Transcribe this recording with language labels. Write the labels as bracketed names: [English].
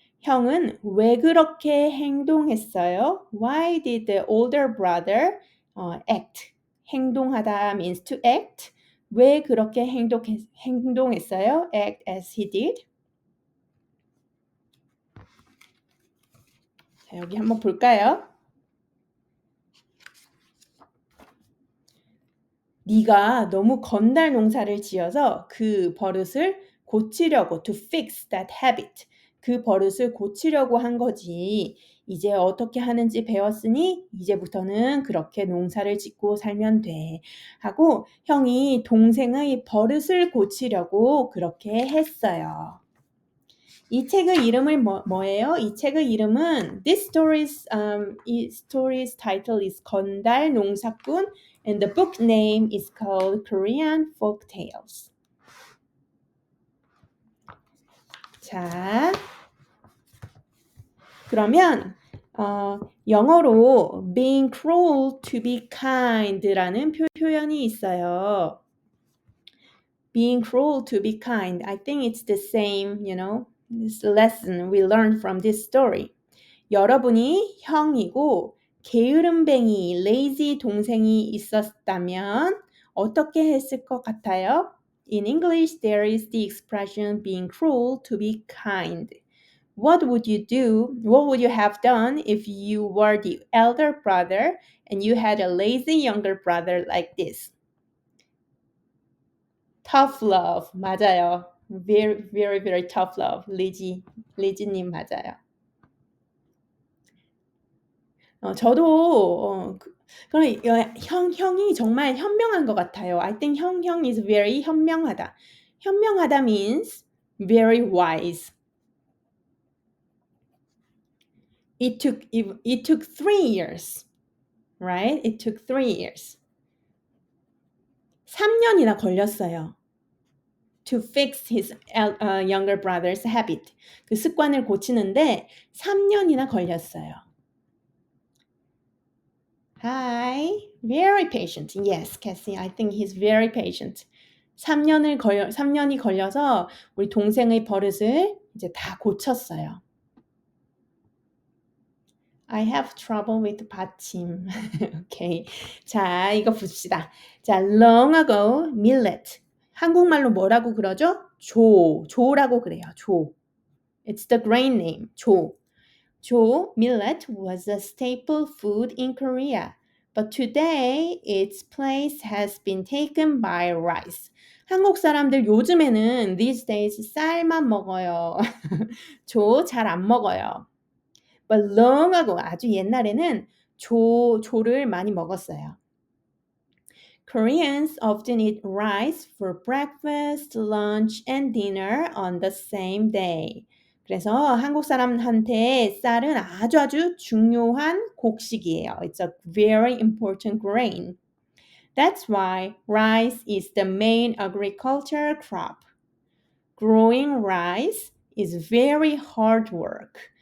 [Korean] 형은 왜 그렇게 행동했어요? [English] Why did the older brother act? 행동하다 means to act. [Korean] 왜 그렇게 행동했어요? [English] Act as he did. [Korean] 자, 여기 한번 볼까요? 네가 너무 건달 농사를 지어서 그 버릇을 고치려고 [English] to fix that habit. [Korean] 그 버릇을 고치려고 한 거지. 이제 어떻게 하는지 배웠으니 이제부터는 그렇게 농사를 짓고 살면 돼. 하고 형이 동생의 버릇을 고치려고 그렇게 했어요. 이 책의 이름을 뭐예요? 이 책의 이름은 이 [English] story's title is 건달 농사꾼 and the book name is called Korean Folk Tales. [Korean] 자, 그러면 영어로 [English] being cruel to be kind [Korean] 라는 표현이 있어요. [English] Being cruel to be kind. I think it's the same, this lesson we learned from this story. [Korean] 여러분이 형이고 게으름뱅이, lazy 동생이 있었다면 어떻게 했을 것 같아요? [English] In English, there is the expression being cruel to be kind. What would you do? What would you have done if you were the elder brother and you had a lazy younger brother like this? Tough love. [Korean] 맞아요. [English] Very, very, very tough love. [Korean] 리지님 맞아요. 저도 형이 정말 현명한 것 같아요. [English] I think 형 is very 현명하다. 현명하다 means very wise. It took 3 years, right? It took 3 years. [Korean] 3년이나 걸렸어요. [English] To fix his younger brother's habit. [Korean] 그 습관을 고치는데 3년이나 걸렸어요. [English] Hi, very patient. Yes, Cassie, I think he's very patient. [Korean] 3년이 걸려서 우리 동생의 버릇을 이제 다 고쳤어요. [English] I have trouble with 받침. [Korean] 오케이. 자, 이거 봅시다. 자, [English] long ago, millet. [Korean] 한국말로 뭐라고 그러죠? 조라고 그래요. 조. [English] It's the grain name. 조, millet was a staple food in Korea. But today, its place has been taken by rice. [Korean] 한국 사람들 요즘에는 [English] these days [Korean] 쌀만 먹어요. 조 잘 안 먹어요. [English] But long ago, [Korean] 아주 옛날에는 조를 많이 먹었어요. [English] Koreans often eat rice for breakfast, lunch, and dinner on the same day. [Korean] 그래서 한국 사람한테 쌀은 아주 중요한 곡식이에요. [English] It's a very important grain. That's why rice is the main agriculture crop. Growing rice is very hard work.